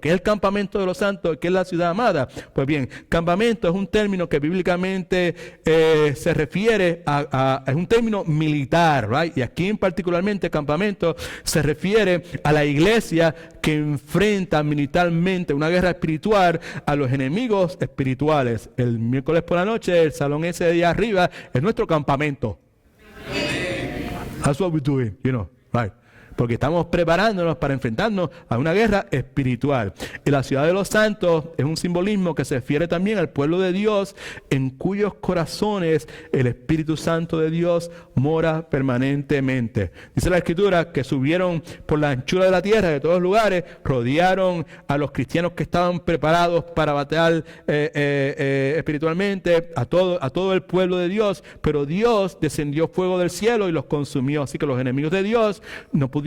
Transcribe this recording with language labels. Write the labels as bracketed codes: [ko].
[es] ¿Qué es el campamento de los santos? ¿Qué es la ciudad amada? Pues bien, campamento es un término que bíblicamente se refiere es un término militar, right? Y aquí particularmente campamento se refiere a la iglesia que enfrenta militarmente una guerra espiritual a los enemigos espirituales. El miércoles por la noche, el salón ese de allá arriba es nuestro campamento. [en] That's what we're doing, right? [es] Porque estamos preparándonos para enfrentarnos a una guerra espiritual. Y la ciudad de los santos es un simbolismo que se refiere también al pueblo de Dios, en cuyos corazones el Espíritu Santo de Dios mora permanentemente. Dice la Escritura que subieron por la anchura de la tierra, de todos los lugares, rodearon a los cristianos que estaban preparados para batallar espiritualmente, a todo el pueblo de Dios, pero Dios descendió fuego del cielo y los consumió. Así que los enemigos de Dios no pudieron